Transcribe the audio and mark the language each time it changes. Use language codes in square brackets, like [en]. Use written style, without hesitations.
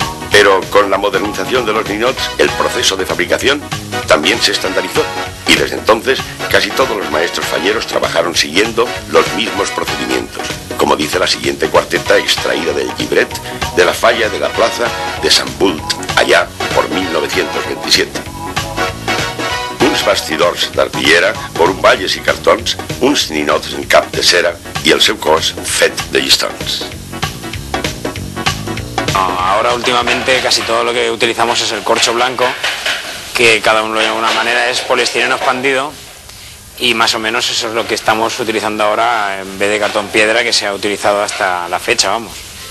[es] Pero con la modernización de los ninots, el proceso de fabricación también se estandarizó y desde entonces casi todos los maestros falleros trabajaron siguiendo los mismos procedimientos, como dice la siguiente cuarteta extraída del llibret de la falla de la plaza de Sant Bult, allá por 1927. [ca] Uns bastidors d'artillera, corumballes i cartons, uns ninots en cap de cera i el seu cos fet de llistons. [es] Ahora últimamente casi todo lo que utilizamos es el corcho blanco, que cada uno lo llama de una manera, es poliestireno expandido, y más o menos eso es lo que estamos utilizando ahora en vez de cartón piedra que se ha utilizado hasta la fecha, vamos.